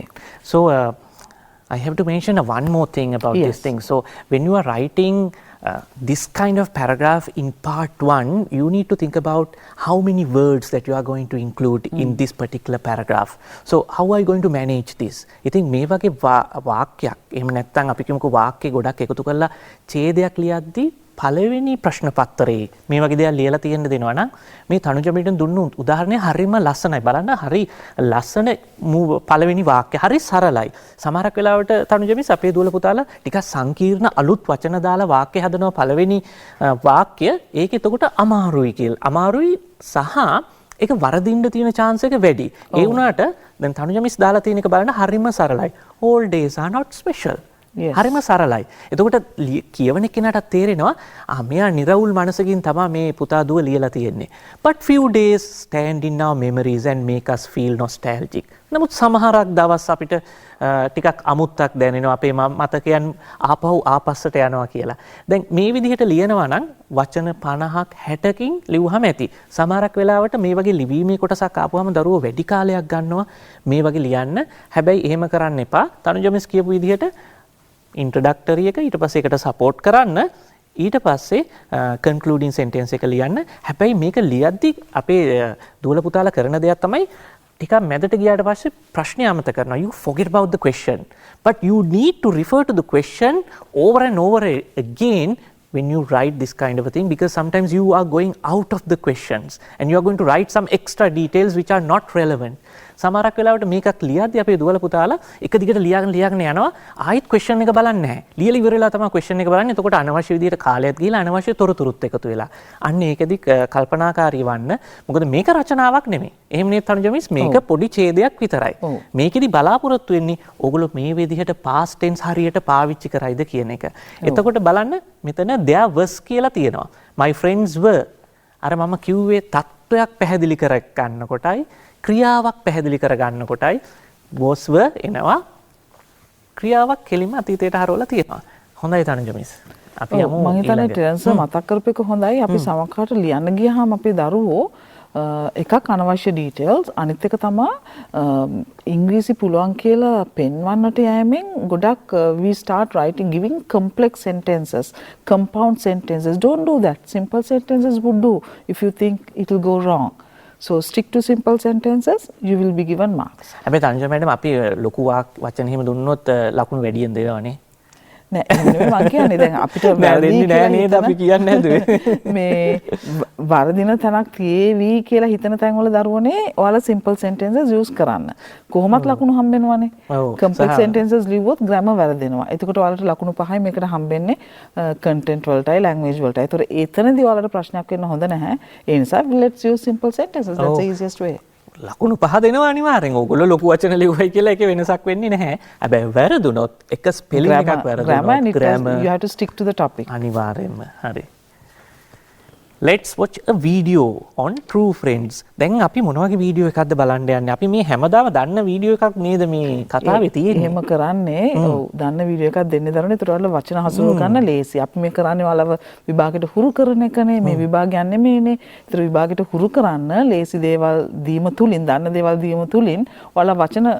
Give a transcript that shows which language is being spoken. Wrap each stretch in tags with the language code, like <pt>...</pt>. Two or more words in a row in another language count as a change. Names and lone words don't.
<en>right. So I have to mention one more thing about this thing so when you are writing this kind of paragraph in part 1 you need to think about how many words that you are going to include in this particular paragraph so how are you going to manage this</en> <si>ඉතින් මේ වගේ වාක්‍යයක් එහෙම නැත්නම් අපි කියමුකෝ වාක්‍ය ගොඩක් එකතු කරලා ඡේදයක් ලියද්දී පළවෙනි ප්‍රශ්න පත්‍රයේ මේ වගේ දේවල් ලියලා තියෙන්න දෙනවා නම් මේ තනුජ මිටන් දුන්නු උදාහරණය හරියම ලස්සනයි බලන්න හරි ලස්සන පළවෙනි වාක්‍ය හරි සරලයි සමහරක් වෙලාවට තනුජ මිස් අපේ දුවල පුතාලා ටිකක් සංකීර්ණ අලුත් වචන දාලා වාක්‍ය හදනවා පළවෙනි වාක්‍ය ඒක එතකොට අමාරුයි කියලා අමාරුයි සහ ඒක වරදින්න තියෙන chance එක වැඩි ඒ වුණාට දැන් තනුජ මිස් දාලා තියෙන එක බලන්න හරිම සරලයි.</si> <en>all days are not special. Yes.</en> <si>හරිම සරලයි. එතකොට කියවන කෙනාට තේරෙනවා මෙයා නිරවුල් මනසකින් තමයි මේ පුතා දුව ලියලා තියෙන්නේ.</si> <en>But few days stand in our memories and make us feel nostalgic.</en> <si>නමුත් සමහරක් දවස් අපිට ටිකක් අමුත්තක් දැනෙනවා අපේ මතකයන් ආපස්සට යනවා කියලා. දැන් මේ විදිහට ලියනවා නම් වචන 50ක් 60කින් ලිව්වහම ඇති. සමහරක් වෙලාවට මේ වගේ ලිවීමේ කොටසක් ආපුවම දරුවෝ වැඩි කාලයක් ගන්නවා මේ වගේ ලියන්න. හැබැයි එහෙම කරන්න එපා. තනුජ මිස් කියපු විදිහට ඉන්ට්‍රොඩක්ටරි එක ඊට පස්සේ ඒකට සපෝට් කරන්න ඊට පස්සේ</si> <en>concluding sentence</en> <si>එක ලියන්න. හැබැයි මේක ලියද්දි අපේ දූල පුතාලා කරන දෙයක් තමයි ටිකක් මැදට ගියාට පස්සේ ප්‍රශ්නය අමතක කරනවා.</si> <en>You forget about the question. But you need to refer to the question over and over again when you write this kind of a thing, because sometimes you are going out of the questions and you are going to write some extra details which are not relevant.</en> <si>සමහරක් වෙලාවට මේකක් ලියද්දී අපේ දුවල පුතාලා එක දිගට ලියාගෙන යනවා ආයෙත් ක්වෙස්චන් එක බලන්නේ නැහැ. ලියලා ඉවර වෙලා තමයි ක්වෙස්චන් එක බලන්නේ. එතකොට අනවශ්‍ය විදිහට කාලයක් ගිහිලා අනවශ්‍ය තොරතුරුත් එකතු වෙලා. අන්න ඒකෙදි කල්පනාකාරී වන්න. මොකද මේක රචනාවක් නෙමෙයි. එහෙම නේ තනුජ මිස් මේක පොඩි ඡේදයක් විතරයි. මේකෙදි බලාපොරොත්තු වෙන්නේ ඕගොල්ලෝ මේ විදිහට</si> <en>past tense</en> <si>හරියට පාවිච්චි කරයිද කියන එක. එතකොට බලන්න මෙතන</si> <en>there was</en> <si>කියලා තියෙනවා.</si> <en>My friends were.</en> <si>අර මම කිව්වේ තත්වයක් පැහැදිලි කර ගන්න කොටයි ක්‍රියාවක් පැහැදිලි කරගන්න කොටයි</si> <en>was were</en> <si>එනවා ක්‍රියාවක් කෙලින්ම අතීතයට හරවලා තියෙනවා. හොඳයි තනුජ මිස්. අපි යමු මම හිතන්නේ ටෙරන්ස් මතක් කරපු එක හොඳයි. අපි සමහරකට ලියන්න ගියාම අපේ දරුවෝ එකක් අනවශ්‍ය ඩීටේල්ස් අනිත් එක තමයි ඉංග්‍රීසි පුළුවන් කියලා පෙන්වන්නට යෑමෙන් ගොඩක්</si> <en>we start writing giving complex sentences, compound sentences. Don't do that. Simple sentences would do if you think it will go wrong. So stick to simple sentences, you will be given marks.</en> <si>හැබැයි තනුජ මැඩම් අපි ලොකු වචන එහෙම දුන්නොත් ලකුණු වැඩියෙන් දෙනවනේ. නෑ එහෙම නෙමෙයි මම කියන්නේ දැන් අපිට වැරදි නෑ නේද අපි කියන්නේ නැදුවේ. මේ වරදින තැනක් තියේවි කියලා හිතන තැන්වල දරුවනේ ඔයාලා</si> <en>simple sentences</en> <si>use කරන්න. කොහොමත් ලකුණු හම්බෙනවනේ.</si> <en>complex sentences</en> <si>ලිව්වොත් grammar වැරදෙනවා. එතකොට ඔයාලට ලකුණු 5යි මේකට හම්බෙන්නේ content වලටයි language වලටයි. ඒතර එතනදී ඔයාලට ප්‍රශ්නයක් වෙන්න හොඳ නැහැ. ඒ නිසා</si> <en>let's use simple sentences. That's the easiest way.</en> <si>ලකුණු 5 දෙනවා අනිවාර්යෙන්. ඕගොල්ලෝ ලොකු වචන ලිව්වයි කියලා ඒකේ වෙනසක් වෙන්නේ නැහැ. හැබැයි වැරදුනොත් එක ස්පෙලිං එකක් වැරදුනොත්</si> <en>grammar you have to stick to the topic.</en> <si>අනිවාර්යෙන්ම. හරි.</si> <en>Let's watch a video on true friends.</en> <si>දැන් අපි මොන වගේ වීඩියෝ එකක්ද බලන්න යන්නේ? අපි මේ හැමදාම දන්න වීඩියෝ එකක් නේද මේ කතාවේ තියෙන්නේ? එහෙම කරන්නේ ඔව් දන්න වීඩියෝ එකක් දෙන්නේ දරුවනේ. ඒතර ඔයාලා වචන හසුරුව ගන්න ලේසි. අපි මේ කරන්නේ ඔයාලව විභාගයට හුරු කරන එකනේ. මේ විභාගය යන්නේ මේනේ. ඒතර විභාගයට හුරු කරන්න ලේසි දේවල් දීම තුලින් දන්න දේවල් දීම තුලින් ඔයාලා වචන</si>